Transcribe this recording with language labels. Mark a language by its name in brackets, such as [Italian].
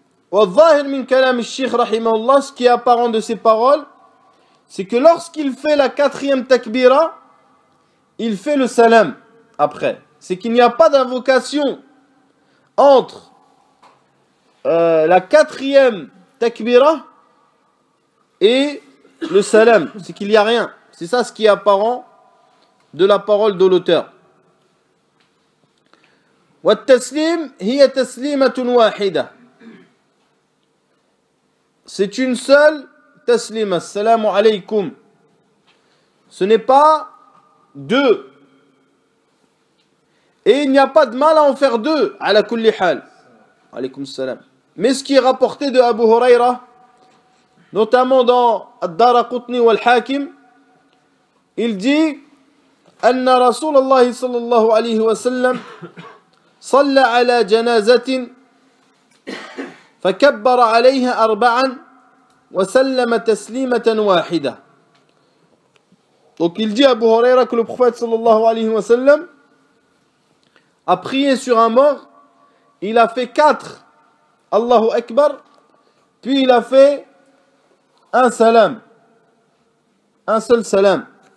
[Arabic] والظاهر من كلام الشيخ رحمه الله, [French] ce qui est apparent de ses paroles, c'est que lorsqu'il fait la quatrième takbira, il fait le salam après. C'est qu'il n'y a pas d'invocation entre la quatrième takbira et le salam, c'est qu'il n'y a rien. C'est ça ce qui est apparent de la parole de l'auteur. [Arabic] والتسليم هي تسليمة واحدة. [French] C'est une seule taslima. [Arabic] Assalamu alaykum. [French] Ce n'est pas deux. Et il n'y a pas de mal à en faire deux. [Arabic] Ala kulli hal. Alaykum salam. [French] Mais ce qui est rapporté de Abu Huraira, notamment dans Ad-Daraqutni wal-Hakim, il dit [Arabic] أن رسول الله صلى الله عليه وسلم صلى على جنازة فكبر عليها أربعا وسلم تسليمة واحدة. [French] Donc il dit à Abu Huraira que le prophète sallallahu alayhi wa sallam a prié sur un mort, il a fait 4 Allahu Akbar, puis il a fait un salam, un seul salam.